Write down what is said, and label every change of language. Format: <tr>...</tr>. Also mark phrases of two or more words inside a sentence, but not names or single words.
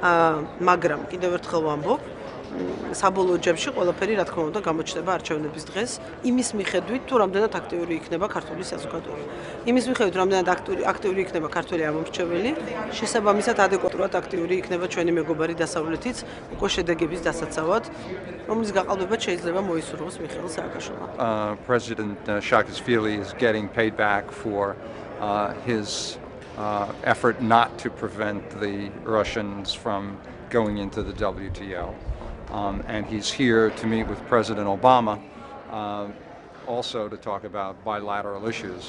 <ka>მაგრამ კიდევ ერთხელ ვამბობ, საბოლოო ჯამში ყველაფერი რა თქმა უნდა გამოჩნდება არჩევნების დღეს, იმის მიხედვით თუ რამდენად აქტიური იქნება ქართული საზოგადოება. იმის მიხედვით რამდენად აქტიური იქნება ქართველი ამომრჩეველი, შესაბამისად ადეკვატურად აქტიური იქნება ჩვენი მეგობარი დასავლეთიც უკვე შედეგების დასაცავად, რომლის გაყალბებაც შეიძლება მოისურვოს მიხეილ სააკაშვილმა.</ka> <en>President Saakashvili is getting paid back for his effort not to prevent the Russians from going into the WTO. And he's here to meet with President Obama, also to talk about bilateral issues.</en>